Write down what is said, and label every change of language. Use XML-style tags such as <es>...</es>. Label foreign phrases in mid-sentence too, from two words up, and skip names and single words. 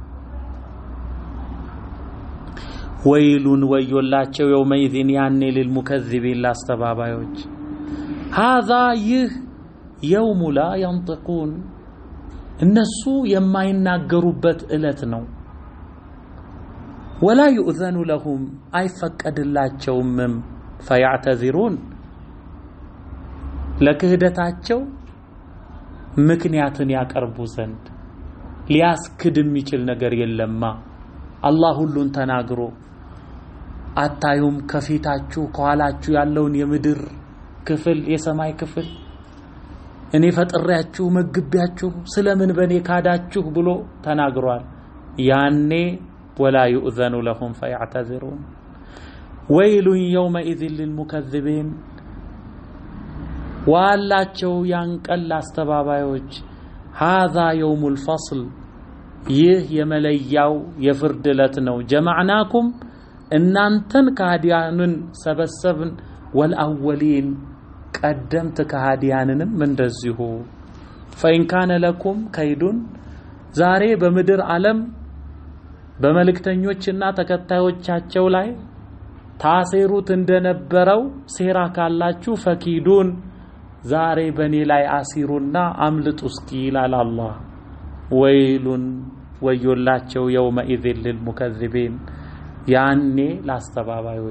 <am>ወይሉን ወዮላቸው የውመኢዝን ያኔ للمكذبين ላስተባባዮች هذا ይህ</am> <ar>يوم لا ينطقون</ar> <am>እነሱ የማይናገሩበት እለት ነው።</am> <ar>ولا يؤذن لهم</ar> <am>አይፈቀድላቸውም فيعتذرون ለክህደታቸው ምክንያትን ያቀርቡ ዘንድ ሊያስክድ የሚችል ነገር የለማ። አላህ ሁሉን ተናግሮ አታዩም ከፊታችሁ ከኋላችሁ ያለውን የምድር ክፍል የሰማይ ክፍል እኔ ፈጥሬያችሁ መግቢያችሁ ስለምን በኔ ካዳችሁ ብሎ ተናግሯል። ያኔ</am> <ar>ولا يؤذن لهم فيعتذرون ويل يومئذ للمكذبين</ar> <am>ዋላቸው ያንቀል አስተባባዮች</am> <ar>هذا يوم الفصل</ar> <am>ይህ የመለያው የፍርድ ዕለት ነው። ጀማዕናኩም እናንተን ከሃዲያንን ሰበሰብን ወልአወሊን ቀደምት ከሃዲያንንም እንደዚሁ</am> <ar>فإن كان لكم كيد</ar> <am>ዛሬ በምድር ዓለም በመልእክተኞችና ተከታዮቻቸው ላይ ታሴሩት እንደነበረው ሴራ ካላችሁ ፈኪዱን ዛሬ በኔ ላይ አሲሩና አምልጡ እስኪ ይላል አላህ። ወይሉን ወዮላቸው</am> <ar>يومئذ للمكذبين</ar> <am>ያኔ</am>